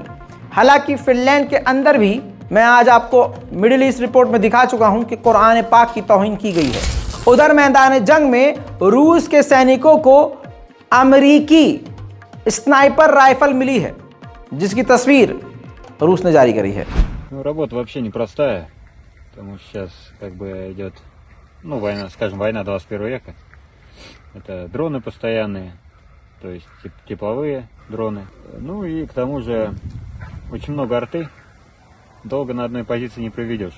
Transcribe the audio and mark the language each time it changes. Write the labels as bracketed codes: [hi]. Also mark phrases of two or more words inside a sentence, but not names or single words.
[hi] हालांकि फिनलैंड के अंदर भी मैं आज आपको मिडिल ईस्ट रिपोर्ट में दिखा चुका हूं कि कुरान पाक की तौहीन की गई है। उधर मैदान जंग में रूस के सैनिकों को अमेरिकी स्नाइपर राइफल मिली है, जिसकी तस्वीर रूस ने जारी करी है। [ru] Работа вообще непростая, потому что сейчас как бы идет, война, скажем, война 21 века. Это дроны постоянные, то есть тепловые дроны. Ну и к тому же очень много арты, долго на одной позиции не проведешь.